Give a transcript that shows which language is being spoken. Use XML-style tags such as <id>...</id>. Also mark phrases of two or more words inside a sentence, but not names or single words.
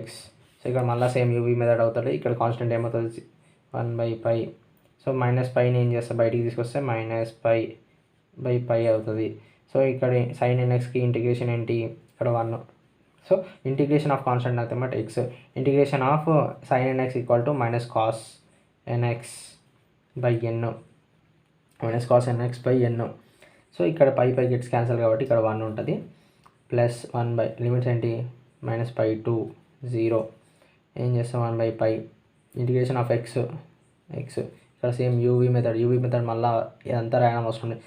<te>సో ఇక్కడ మళ్ళీ</te> <en>same uv method</en> <te>అవుతుంది. ఇక్కడ కాన్స్టెంట్ ఏమవుతుంది 1/π. సో -πని ఏం చేస్తే బయటికి తీసుకొస్తే -π అవుతుంది. సో ఇక్కడ sin nxకి ఇంటిగ్రేషన్ ఏంటి ఇక్కడ 1.</te> <en>So integration of constant nothing but x. Integration of sin nx equal to -cos nx by n -cos nx by n.</en> <te>సో ఇక్కడ</te> <en>pi gets cancel</en> <te>కాబట్టి ఇక్కడ 1 ఉంటుంది.</te> <en>plus 1 limits</en> <te>ఏంటి -π to 0 ఏం చేస్తాం 1/π</te> <en>integration of x.</en> <te>ఇక్కడ</te> <en>same uv method</en> <te>మళ్ళీ ఇదంతా రాయడం అవసరం ఉంది.</te>